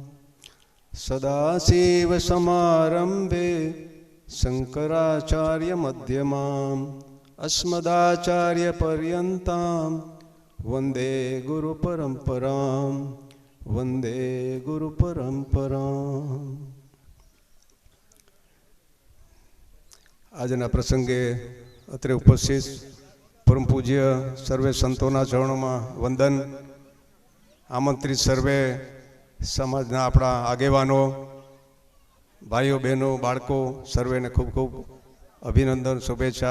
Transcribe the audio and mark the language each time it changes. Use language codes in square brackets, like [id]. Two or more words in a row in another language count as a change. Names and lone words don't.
[sa] सदाशिवसमारम्भे शङ्कराचार्यमध्यमाम् अस्मदाचार्यपर्यन्तां वन्दे गुरुपरम्पराम्. वंदे गुरु परंपरा. [gu] આજના પ્રસંગે અત્રે ઉપસ્થિત પરમ પૂજ્ય સર્વે સંતોના ચરણોમાં વંદન. આમંત્રિત સર્વે સમાજના આપણા આગેવાનો, ભાઈઓ બહેનો, બાળકો સર્વેને ખૂબ ખૂબ અભિનંદન, શુભેચ્છા.